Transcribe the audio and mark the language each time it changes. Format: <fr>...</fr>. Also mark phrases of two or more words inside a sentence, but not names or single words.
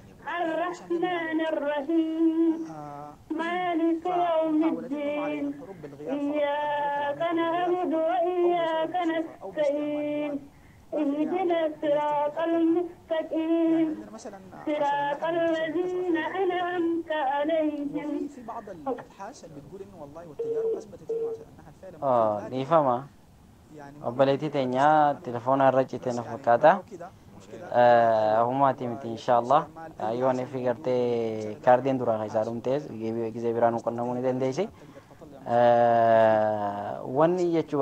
<ar>الرحمن الرحيم مالك يوم الدين إياك نعبد وإياك نستعين اهدنا الصراط المستقيم صراط الذين أنعمت عليهم. في بعض الابحاث اللي بتقول انه والله والتجارب اثبتت انها فعلا</ar> <om>ni fama obboleettii teenya telefoona irra cite na fakkaata humaatii miti inshallah yoon fi gartee kaardiin duraa isaa dhumtees gizee biraan qonnamuu ni dandeessi wanni jechuu</om>